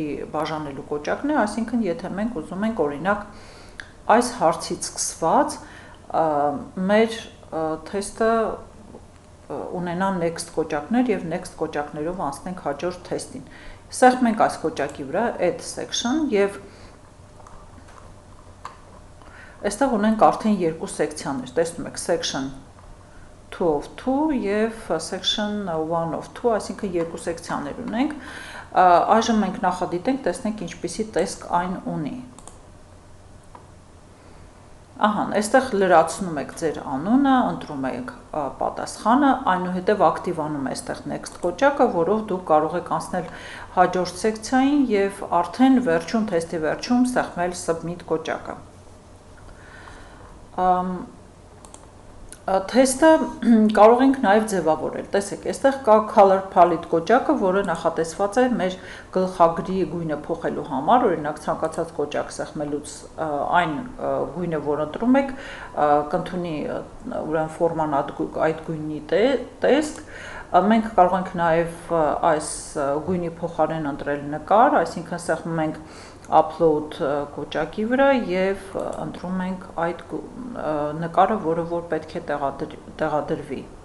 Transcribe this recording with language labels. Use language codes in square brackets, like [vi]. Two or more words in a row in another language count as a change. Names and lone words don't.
[hy] բաժանելու կոճակն է, այսինքն եթե մենք ուզում ենք օրինակ այս հարցից սկսված մեր թեստը ունենա next կոճակներ եւ next կոճակներով անցնենք հաջորդ թեստին։ Սեղմենք այս կոճակի վրա [en] add section [hy] եւ այստեղ ունենք արդեն երկու սեկցիաներ, տեսնում եք [en] section 2 of 2 [hy] եւ [en] section 1 of 2, [hy] այսինքն երկու սեկցիաներ ունենք։ Այժմ մենք նախադիտենք, տեսնենք ինչպիսի տեսք այն ունի։ Ահա, այստեղ լրացնում եք ձեր անունը, ընտրում եք պատասխանը, այնուհետև ակտիվանում է այստեղ next կոճակը, որով դուք կարող եք անցնել հաջորդ սեկցիային եւ արդեն վերջում թեստի վերջում սեղմել submit կոճակը։ Թեստը կարող ենք նաև ձևավորել, տեսեք, այստեղ կա [en] color palette [hy] կոճակը, որը նախատեսված է մեր գլխագրի գույնը փոխելու համար, օրինակ ցանկացած կոճակ սեղմելուց այն գույնը, որ ընտրում եք, կընդունի ուրեմն ֆորման այդ գույնի տեսք, մենք կարող ենք նաև այս գույնի փոխարեն ընտրել նկար, այսինքն սեղմում ենք upload կոճակի վրա եւ ընտրում ենք այդ նկարը, որը որ պետք է տեղադրվի։